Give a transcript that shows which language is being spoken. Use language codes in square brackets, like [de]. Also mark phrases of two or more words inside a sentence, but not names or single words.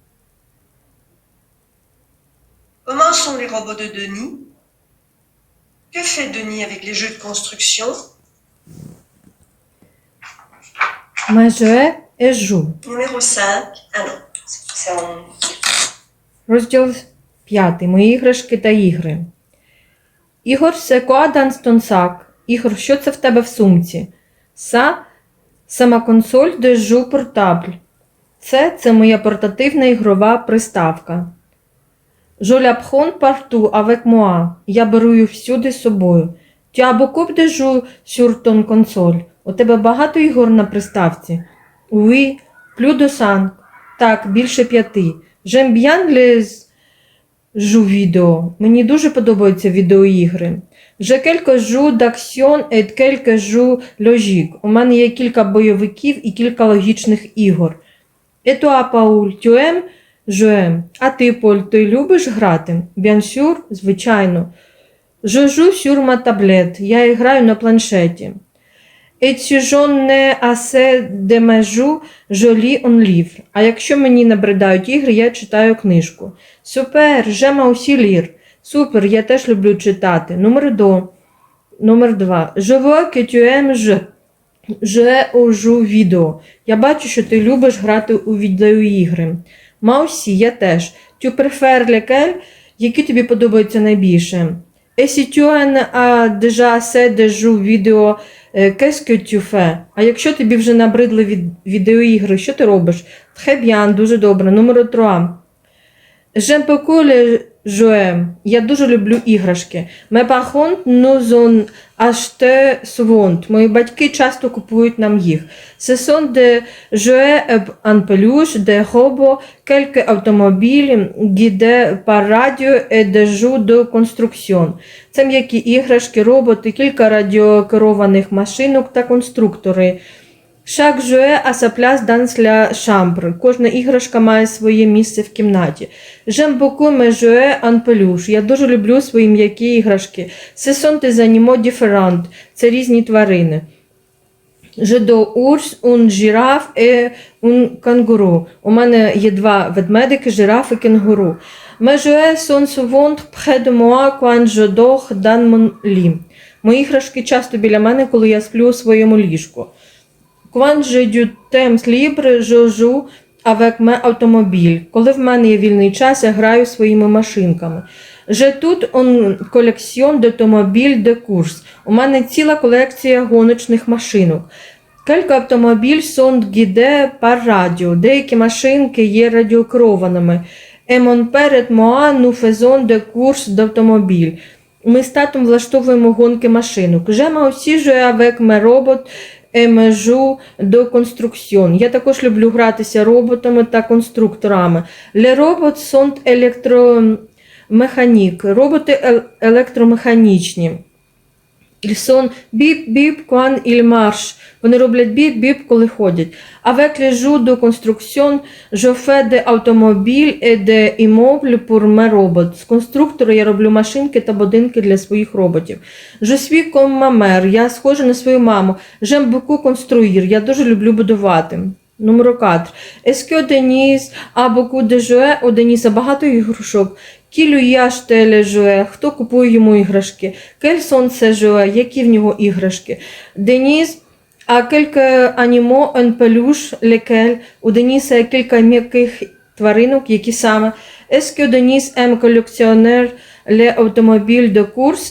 [fr] Comment sont les robots de Denis? Que fait Denis avec les jeux de construction? Mes jouets et joue. Numéro 5. Ah non, c'est en... [uk] Розділ 5. Мої іграшки та ігри. [fr] Ігор, c'est quoi dans ton sac? [uk] Ігор, що це в тебе в сумці? [fr] C'est ma console de jeu portable. [uk] Це моя портативна ігрова приставка. [fr] Je la prends partout avec moi. [uk] Я беру її всюди з собою. [fr] Tu as beaucoup de jeux sur ton console. [uk] У тебе багато ігор на приставці? [fr] Oui, plus de 5. [uk] Так, більше 5. [fr] J'aime bien les jeux vidéo. [uk] Мені дуже подобаються відеоігри. [fr] J'ai quelques jeux d'action et quelques jeux logiques. [uk] У мене є кілька бойовиків і кілька логічних ігор. [fr] Et toi, Paul, tu aimes jouer? [uk] А ти, Поль, ти любиш грати? [fr] Bien sûr, звичайно. Je joue sur ma tablette. [uk] Я граю на планшеті. [fr] Et si je n'ai assez de mes jeux, je lis un livre. [uk] А якщо мені набридають ігри, я читаю книжку. [fr] Super, j'aime aussi lire. [uk] Супер, я теж люблю читати. Номер 2. [fr] Je vois que tu aimes jouer aux jeux vidéo. [uk] Я бачу, що ти любиш грати у відеоігри. [fr] Moi aussi, [uk] я теж. [fr] Tu préfères lesquels? [uk] Які тобі подобаються найбільше? [fr] Et si tu as déjà assez de jeux vidéo, qu'est-ce que tu fais? [uk] А якщо тобі вже набридли відеоігри, що ти робиш? [fr] Très bien, [uk] дуже добре. Номер 3. [fr] J'aime beaucoup jouets. [uk] Я дуже люблю іграшки. [fr] Mes parents nous ont acheté souvent. [uk] Мої батьки часто купують нам їх. [fr] Ce sont des jouets en peluche, des robots, quelques automobiles guidés par radio et des jeux de construction. [uk] Це м'які іграшки, роботи, кілька радіокерованих машинок та конструктори. [fr] Chaque jouet a sa place dans la chambre. [uk] Кожна іграшка має своє місце в кімнаті. [fr] J'aime beaucoup mes jouets en peluche. [uk] Я дуже люблю свої м'які іграшки. [fr] Ce sont des animaux différents. [uk] Це різні тварини. [fr] J'adore ours, un girafe et un kangourou. [uk] У мене є 2 ведмедики, жираф і кенгуру. [fr] Mes jouets sont souvent près de moi quand je dors dans mon lit. [uk] Мої іграшки часто біля мене, коли я сплю у своєму ліжку. [fr] Quand j'ai du temps libre, je joue avec mes automobiles. [uk] Коли в мене є вільний час, я граю своїми машинками. [fr] J'ai toute une collection d'automobiles de course. [uk] У мене ціла колекція гоночних машинок. [fr] Quelques automobiles sont guidés par radio. [uk] Деякі машинки є радіокерованими. [fr] Et mon père et moi, nous faisons des courses d'automobiles. [uk] Ми з татом влаштовуємо гонки машинок. [fr] J'aime aussi jouer avec mes robots et mes jeux de construction. [uk] Я також люблю гратися роботами та конструкторами. [fr] Les robots sont électromécaniques. [uk] Роботи електромеханічні. [fr] Ils sont bip-bip quand ils marchent. [uk] Вони роблять біп-біп, коли ходять. [fr] Avec les jeux de construction, je fais des automobiles et des immeubles pour mes robots. [uk] З конструктора я роблю машинки та будинки для своїх роботів. [fr] Je suis comme ma mère. [uk] Я схожа на свою маму. [fr] J'aime beaucoup construire. [uk] Я дуже люблю будувати. Номер 4. [fr] Est-ce que Denise a beaucoup de jouets? [uk] У Деніса багато іграшок. [fr] Qui lui achète les jouets? [uk] Хто купує йому іграшки? [fr] Quels sont ses jouets? [uk] Які в нього іграшки? [fr] Денис a quelques animaux en peluche, lesquels? [uk] У Деніса є кілька м'яких тваринок, які саме? [fr] Est-ce que Denis aime collectionner les automobiles de course?